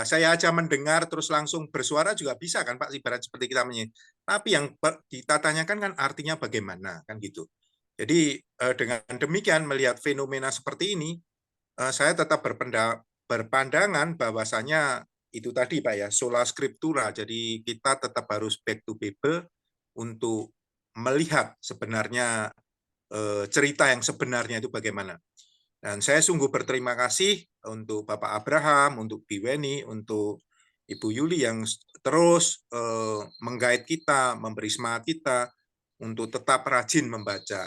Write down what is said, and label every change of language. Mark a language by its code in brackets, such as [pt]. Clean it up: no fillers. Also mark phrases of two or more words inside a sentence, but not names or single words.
[id] Saya aja mendengar terus langsung bersuara juga bisa kan Pak, ibarat seperti kita menyanyi. Tapi yang kita tanyakan kan artinya bagaimana kan gitu. Jadi dengan demikian melihat fenomena seperti ini, saya tetap berpandangan bahwasanya itu tadi Pak ya, [la] sola scriptura. [id] Jadi kita tetap harus [en] back to Bible [id] untuk melihat sebenarnya cerita yang sebenarnya itu bagaimana. Dan saya sungguh berterima kasih untuk Bapak Abraham, untuk Biweni, untuk Ibu Yuli yang terus menggait kita, memberi semangat kita untuk tetap rajin membaca.